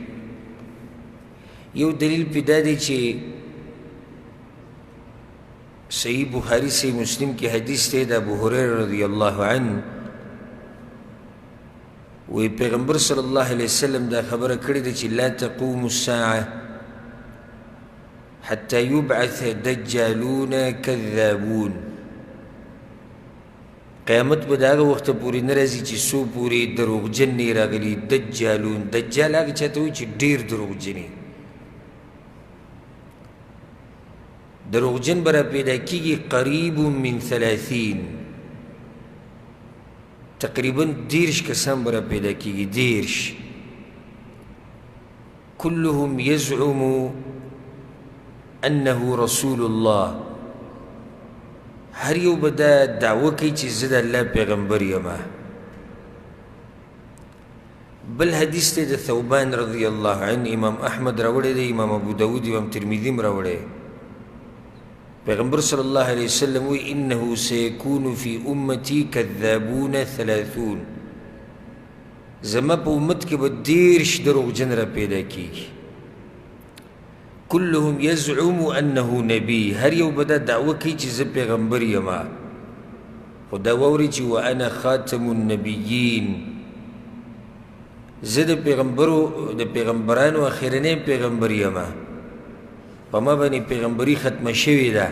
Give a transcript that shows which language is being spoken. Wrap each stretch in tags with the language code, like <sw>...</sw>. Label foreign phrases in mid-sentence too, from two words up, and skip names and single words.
<ps>یو دلیل پې دا دی چې صحیح بخاري صحیح مسلم کې حدیث دی د ابوهریره</ps> <ar>رضی الله عنه،</ar> <ps>وی پیغمبر</ps> <ar>صلی الله علیه وسلم</ar> <ps>دا خبره کړې ده چې</ps> <ar>لا تقوم الساعه حتى يبعث دجالون كذابون.</ar> <ps>قیامت به د هغه وخته پورې نه راځي چې څو پورې دروغجن نه راغلي. دجالون، دجال هغه چاته وایي چې ډېر دروغجن دروغجن به را پیدا کېږي.</ps> <ar>قریب من</ar> <ps>30، تقریبا 30 کسان به را پیدا کېږي.</ps> <ar>30 كلهم يزعم أنه رسول الله،</ar> <ps>هر یو به دا دعوه کوي چې زه د الله پیغمبر یم. بل حدیث دی د ثوبان</ps> <ar>رضی الله عنه،</ar> <ps>امام احمد راوړی دی، امام ابو داود، امام ترمذي هم راوړی. پیغمبر</ps> <ar>صلی الله علیه وسلم</ar> <ps>وی</ps> <ar>انه سيكون في امتي كذابون 30،</ar> <ps>زما په امت کې به 30 دروغجن را پیدا کېږي.</ps> <ar>كلهم يزعم أنه نبي،</ar> <ps>هر یو به دا دعوه کوي چې زه پیغمبر یم، خو دا واوري چې</ps> <ar>وأنا خاتم النبیین،</ar> <ps>زه د پیغمبرانو اخرنی پیغمبر یم، په ما باندې پیغمبري ختمه شوې ده.</ps>